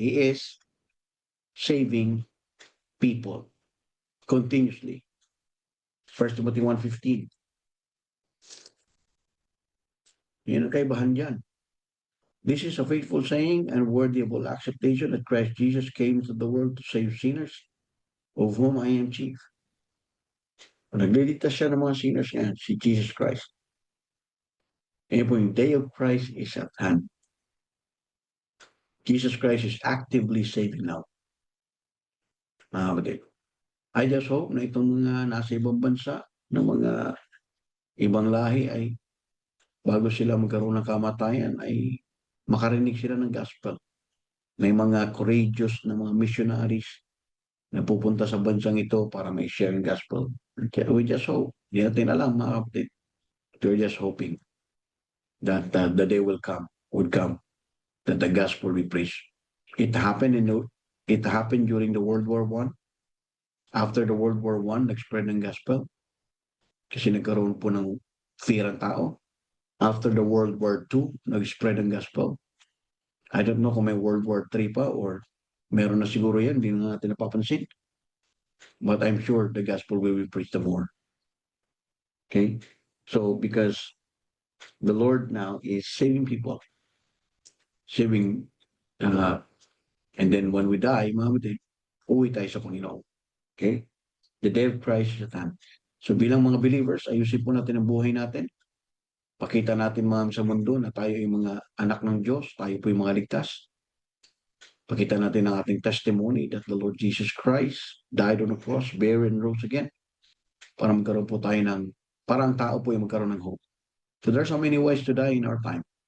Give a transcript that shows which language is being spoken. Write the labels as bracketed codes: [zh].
[en] He is saving people continuously. 1 Timothy 1:15. [tl] Yan ang kaibahan dyan. [en] This is a faithful saying and worthy of all acceptation that Christ Jesus came into the world to save sinners, of whom I am chief. [tl] Nagliligtas siya ng mga sinners niya, si Jesus Christ. Kaya po yung [en] day of Christ is at hand. Jesus Christ is actively saving now. [tl] Mga kapatid. [en] I just hope [tl] na itong mga nasa ibang bansa, ng mga ibang lahi ay bago sila magkaroon ng kamatayan ay makarinig sila ng gospel. May mga courageous na mga missionaries na pupunta sa bansang ito para may share ng gospel. [en] We just hope. [tl] Hindi natin alam, mga kapatid. [en] We're just hoping that the day would come, that the gospel we preach. It happened it happened during the World War I. After the World War I, [tl] nag-spread ng gospel kasi nagkaroon po ng fear ang tao. [en] After the World War II, [tl] nag-spread ang gospel. [en] I don't know [tl] kung may World War III pa or meron na siguro yan, hindi na natin napapansin. [en] But I'm sure the gospel will be preached the more. Okay? So, because the Lord now is saving people. Saving, and then when we die, [tl] mga kapatid, uwi tayo sa Panginoon. [en] Okay? The day of Christ is at hand. [tl] So bilang mga believers, ayusin po natin ang buhay natin. Pakita natin sa mundo na tayo ay mga anak ng Diyos, tayo po yung mga ligtas. Pakita natin ang ating testimony [en] that the Lord Jesus Christ died on the cross, buried and rose again. [tl] Para magkaroon po tayo parang tao po yung magkaroon ng hope. [en] So there's so many ways to die in our time.